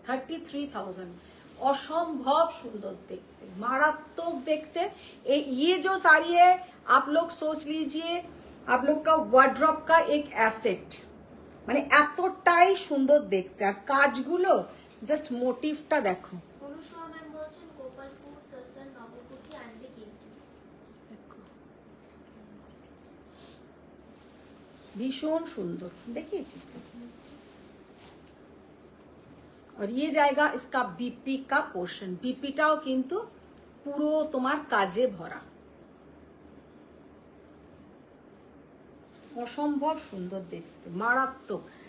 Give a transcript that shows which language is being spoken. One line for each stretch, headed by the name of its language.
Bangla: 33,000, অসম্ভব সুন্দর দেখতে, मारात्मक देखते।
Hindi: ये जो साड़ी है आप लोग सोच लीजिए आप लोग का वार्डरोब का एक एसेट,
Bangla: মানে এতটাই সুন্দর দেখতে। আর কাজগুলো জাস্ট মোটিভটা দেখো, অনুসয়া ম্যাম বলছেন গোপালপুর তাসার নবকুটি আনবে কিন্তু। ভীষণ সুন্দর দেখিয়েছি তো।
Hindi: और ये जाएगा इसका बीपी का पोर्शन,
Bangla: बीपीটাও কিন্তু পুরো তোমার কাজে ভরা, অসম্ভব সুন্দর দেখতে, মারাত্মক।